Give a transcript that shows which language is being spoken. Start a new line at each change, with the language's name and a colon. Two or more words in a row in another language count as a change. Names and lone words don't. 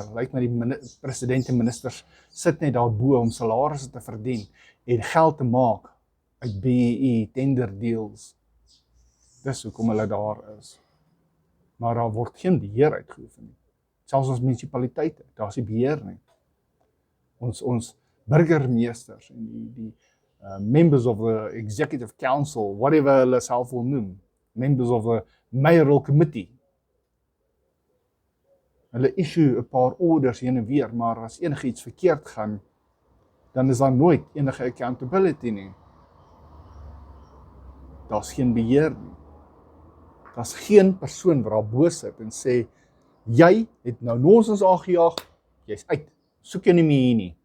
Afrikaans: Lyk my die president en ministers sit net daar bo om salarisse te verdien en geld te maak uit BEE,
English: tender deals.
Afrikaans: Dis hoekom hulle daar is. Maar daar word geen beheer uitgeoefen nie. Selfs ons munisipaliteite, daar is nie beheer nie. Ons burgemeesters en die
English: members of the executive council,
Afrikaans: whatever hulle self wil noem,
English: members of the mayoral committee.
Afrikaans: Hulle issue 'n paar orders heen en weer, maar as enige iets verkeerd gaan, dan is daar nooit enige accountability nie. Daar's geen beheer nie. Daar's geen persoon wat daar bo sit en sê, jy het nou nonsens aangejaag, jy's uit, soek jy nie meer hier nie.